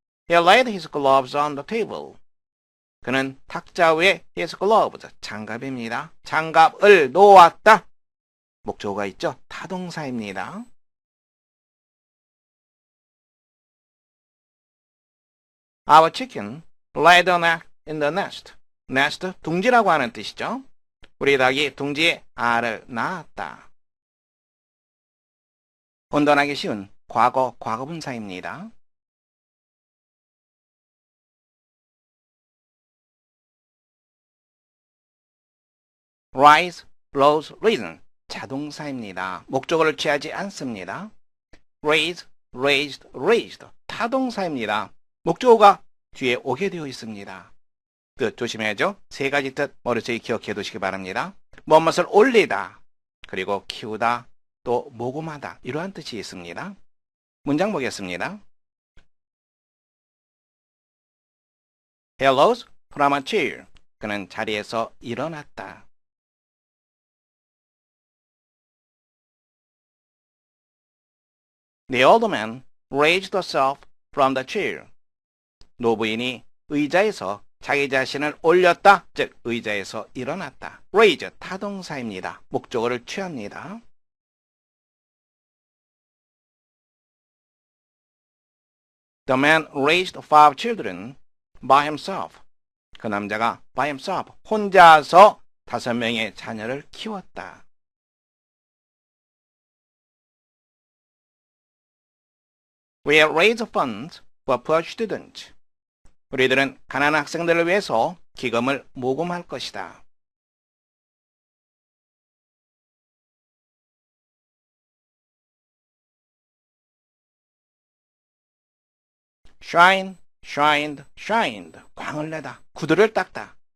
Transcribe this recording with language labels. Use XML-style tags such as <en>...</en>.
<en>He laid his gloves on the table.</en> <ko>그는 탁자 위에</ko> <en>his gloves,</en> <ko>장갑입니다. 장갑을 놓았다. 목적어가 있죠. 타동사입니다.</ko> <en>Our chicken laid an egg in the nest.</en> <ko>nest, 둥지라고 하는 뜻이죠. 우리 닭이 둥지에 알을 낳았다. 혼돈하기 쉬운 과거, 과거분사입니다. rise, rose, risen 자동사입니다. 목적어를 취하지 않습니다. raise, raised, raised 타동사입니다. 목적어가 뒤에 오게 되어 있습니다. 뜻 조심해야죠. 세 가지 뜻 머릿속에 기억해 두시기 바랍니다. 무엇을 올리다, 그리고 키우다, 또 모금하다 이러한 뜻이 있습니다. 문장 보겠습니다.</ko> <en>He rose from a chair.</en> <ko>그는 자리에서 일어났다.</ko> <en>The old man raised himself from the chair.</en> <ko>노부인이 의자에서 자기 자신을 올렸다, 즉 의자에서 일어났다. raise, 타동사입니다. 목적어를 취합니다.</ko> <en>The man raised 5 children by himself.</en> <ko>그 남자가</ko> <en>by himself,</en> <ko>혼자서 5명의 자녀를 키웠다.</ko> <en>We raise funds for poor students.</en> <ko>우리들은 가난한 학생들을 위해서 기금을 모금할 것이다. shine, shined, shined. 광을 내다, 구두를 닦다.</ko>